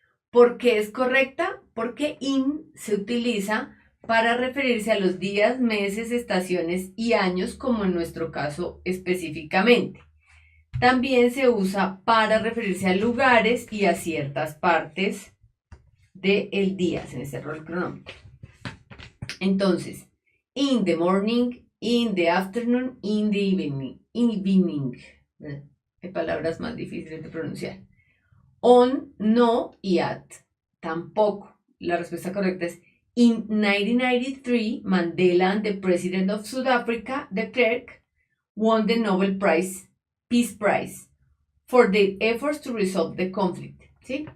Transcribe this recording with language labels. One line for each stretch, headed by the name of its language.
Spanish: ¿Por qué es correcta? Porque in se utiliza para referirse a los días, meses, estaciones y años, como en nuestro caso específicamente. También se usa para referirse a lugares y a ciertas partes del día, en este rol cronómetro. Entonces,
English: in the morning, in the afternoon, in the evening.
Spanish: Hay palabras más difíciles de pronunciar. On, no y at, tampoco. La respuesta correcta es
English: in 1993, Mandela and the President of South Africa, de Klerk, won the Nobel Peace Prize for the efforts to resolve the conflict.
Spanish: ¿Sí?